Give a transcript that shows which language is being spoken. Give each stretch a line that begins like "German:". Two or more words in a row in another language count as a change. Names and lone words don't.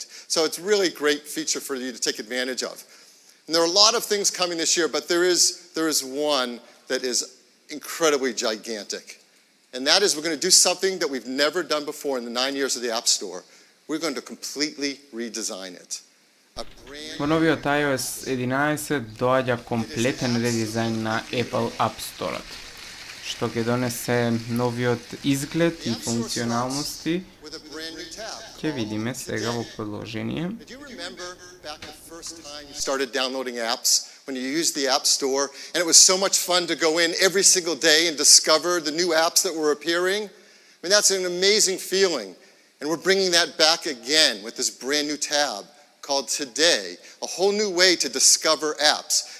English: So it's really a great feature for you to take advantage of. And there are a lot of things coming this year, but there is one that is incredibly gigantic. And that is, we're going to do something that we've never done before in the 9 years of the App Store. We're going to completely redesign it.
Macedonian: Во новиот iOS 11 доаѓа комплетен редизајн на Apple App Store-от, што ќе донесе новиот изглед и функционалности. Ќе видиме сега во продолжение.
English: Started downloading apps when you used the App Store, and it was so much fun to go in every single day and discover the new apps that were appearing. I mean, that's an amazing feeling. And we're bringing that back again with this brand new tab called Today, a whole new way to discover apps.